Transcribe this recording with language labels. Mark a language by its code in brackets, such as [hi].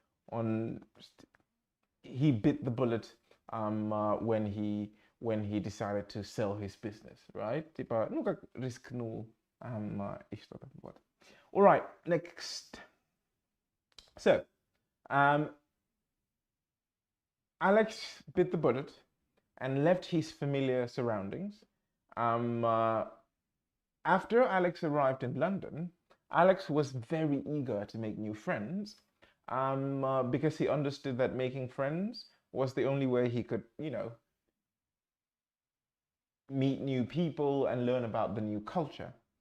[en] Он he bit the bullet when he decided to sell his business, right? [ru] Типа, ну, как рискнул и что-то. [en] Вот. All right, next. So, Alex bit the bullet and left his familiar surroundings. After Alex arrived in London, Alex was very eager to make new friends because he understood that making friends was the only way he could, you know, meet new people and learn about the new culture.